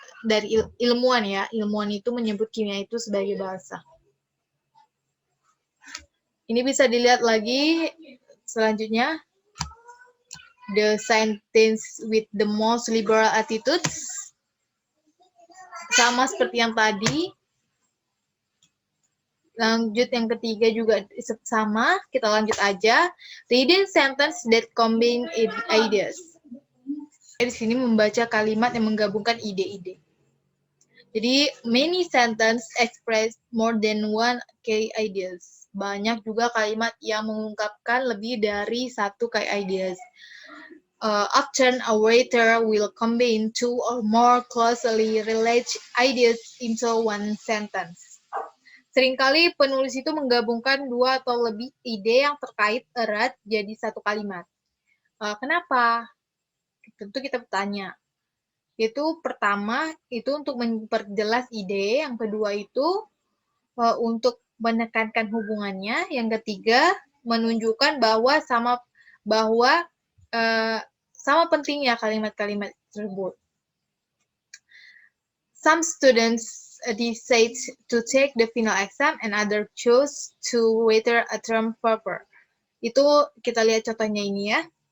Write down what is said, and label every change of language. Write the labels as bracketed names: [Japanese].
[Indonesian] Dari ilmuwan ya, ilmuwan itu menyebut kimia itu sebagai bahasa. Ini bisa dilihat lagi selanjutnya. [English] The scientist with the most liberal attitudes. [Indonesian] Sama seperti yang tadi. Lanjut yang ketiga juga sama, kita lanjut aja. [English] Reading sentence that combine ideas. [Indonesian] Di sini membaca kalimat yang menggabungkan ide-ide. Jadi, [English] many sentence express more than one key ideas. [Indonesian] Banyak juga kalimat yang mengungkapkan lebih dari satu key ideas. [English] Often a writer will combine two or more closely related ideas into one sentence. [Indonesian] Seringkali penulis itu menggabungkan dua atau lebih ide yang terkait erat jadi satu kalimat. Kenapa? Tentu kita bertanya. Itu pertama, itu untuk memperjelas ide. Yang kedua itu untuk menekankan hubungannya. Yang ketiga, menunjukkan bahwa sama pentingnya kalimat-kalimat tersebut. [English] Some students decide to take the final exam and others choose to waiter a term paper. [Indonesian] Itu kita lihat contohnya ini ya.